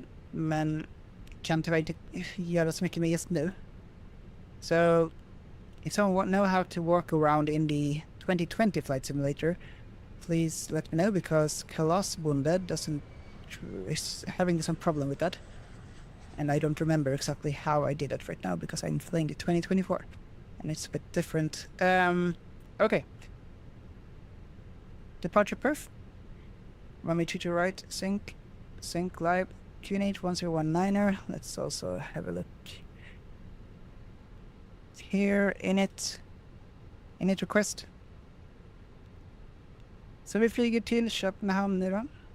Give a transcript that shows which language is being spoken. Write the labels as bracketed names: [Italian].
[Swedish] Men kan tyvärr inte göra så mycket med just nu. [English] So if someone know how to walk around in the 2020 flight simulator, please let me know, because Kalasbundet is having some problem with that. And I don't remember exactly how I did it right now, because I'm flying the 2024. And it's a bit different. Okay. Departure perf. Runway 22 right, sync live, QNH 1019er. Let's also have a look here. Init request. [Swedish] Så vi flyger till Köpenhamn nu då.